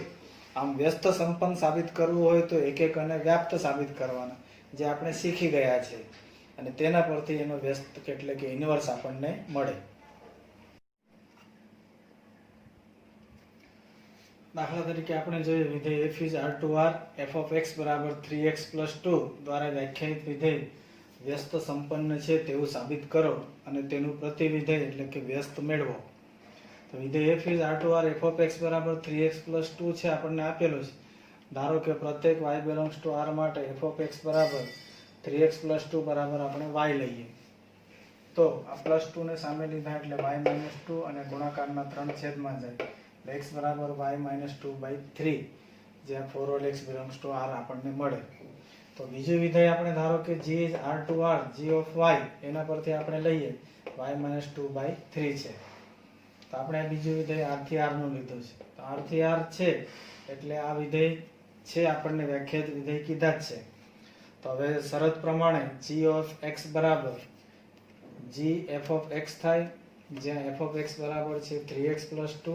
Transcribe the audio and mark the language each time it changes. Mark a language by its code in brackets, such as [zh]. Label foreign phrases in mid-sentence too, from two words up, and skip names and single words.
[gu] આમ વ્યસ્ત સંપન્ન સાબિત કરવું હોય તો એકક અને વ્યાપ્ત સાબિત કરવાના, જે આપણે શીખી ગયા છે, અને તેના પરથી એનો વ્યસ્ત એટલે કે ઇન્વર્સ આપણને મળે. દાખલા તરીકે આપણે જોઈએ વિધેય [en] f is r to r f of x [gu] બરાબર [en] 3x plus 2 [gu] દ્વારા વ્યાખ્યાયિત વિધેય વ્યસ્ત સંપન્ન છે તેવું સાબિત કરો અને તેનું પ્રતિવિધેય એટલે કે વ્યસ્ત મેળવો. તો વિધેય [en] f is r to r f of x [gu] બરાબર [en] 3x plus 2 [gu] છે આપણને આપેલું છે. ધારો કે પ્રત્યેક [en] y belongs to r [gu] માટે [en] f of x [gu] બરાબર [en] 3x plus 2 [gu] બરાબર આપણે y લઈએ, તો આ પ્લસ 2 ને સામે લીધા એટલે [en] y minus 2 [gu] અને ગુણાકારના 3 છેદમાં જાય, x બરાબર [en] y minus 2/3, [gu] જ્યાં 4 [en] x belongs to r [gu] આપણને મળે. તો બીજું વિધેય આપણે ધારો કે [en] g is r to r g of y, [gu] એના પરથી આપણે લઈએ [en] y minus 2/3 [gu] છે, તો આપણે આ બીજું વિધેય r થી r નું લીધું છે. તો r થી r છે એટલે આ વિધેય છે આપણને વ્યાખ્યાયિત વિધેય કીધા જ છે. તો હવે શરત પ્રમાણે [en] g of x [gu] બરાબર [en] g f of x [gu] થાય જ્યાં [en] f of x [gu] બરાબર છે 3x + 2.